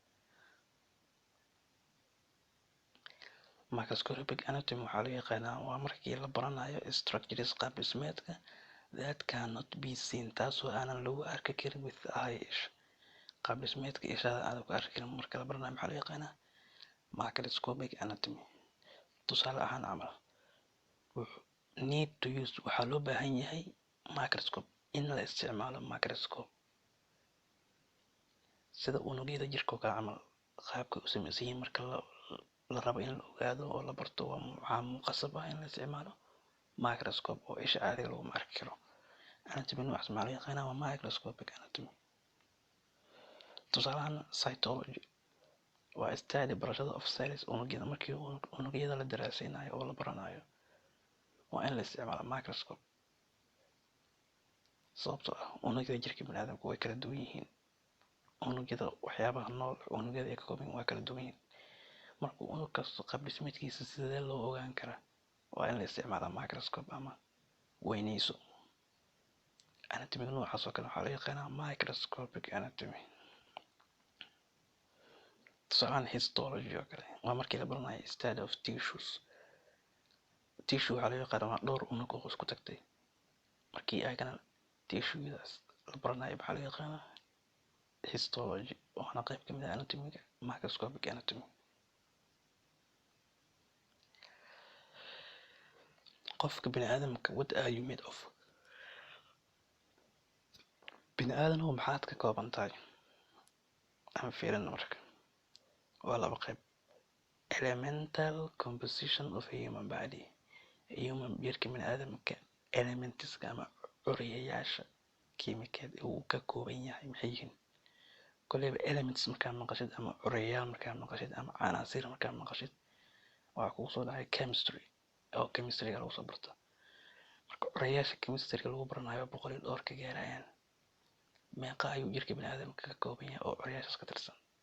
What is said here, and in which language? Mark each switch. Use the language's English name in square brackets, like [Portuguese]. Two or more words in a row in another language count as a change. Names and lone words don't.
[English] microscopic anatomy [Somali] waxaa loo yaqaanaa waa markii la baranayo structures qaab dhismeedka [English] that cannot be seen [Somali] taasoo aanan lagu arki karin [English] with eye [Somali] qaab dhismeedka ishada aadan ku arki karin marka la baranayo maxaa loo yaqaanaa [English] microscopic anatomy [Somali] tusaale ahaan camal [English] need to use [Somali] waxaa loo baahan yahay microscope in la isticmaalo microscope sida unugyada jirka oo kale camal qaabka u samaysan yihiin marka la rabo in la ogaado oo la barto waxaa muqasab ah in la isticmaalo microscope oo isha caadiga laguma arki karo anatomy noocaas maxaa loo yaqaanaa waa [English] microscopic anatomy [Somali] tusaale ahaan cytology waa study barashada [English] of cells [Somali] unugyada markii unugyada la daraasaynayo oo la baranayo waa in la isticmaalo microscope sababtoo ah unugyada jirka biniaadamka way kala duwan yihiin unugyada waxyaabaha nool unugyada ay ka kooban yihiin waa kala duwan yihiin marka unug kasta qaab dhismeedkiisa sidee loo ogaan karaa waa in la isticmaala microscope ama weynayso anatomy noocaas oo kale waxaa loo yaqaanaa [English] microscopic anatomy [Somali] tusaale histology oo kale waa markii la baranayo [English] study of tissues [Somali] tissue waxaa loo yaqaanaa waa dhowr unug oo isku tagtay markii ayagana tissuedaas la baranayo maxaa loo yaqaanaa histology waana qayb ka mid ah anatomiga [English] microscopic anatomy [Somali] qofka biniaadamka [English] what are you made of [Somali] biniaadamku maxaad ka kooban tahay aan fiirino marka waa laba qayb [English] elemental composition of a human body [Somali] jirka biniaadamka elementiska ama curiyayaasha kiimikaad uu ka kooban yahay maxay yihiin koleyba elements markaa maqashid ama curiyayaal markaa maqashid ama canaasir markaa maqashid waxaa kugu soo dhacay chemistry oo chemistryga lagu soo barta marka curiyayaasha chemistryga lagu baranayo 100 iyo dhowr ka gaarayaan meeqa ayuu jirka biniaadamka ka kooban yahay oo curiyayaashaas ka tirsan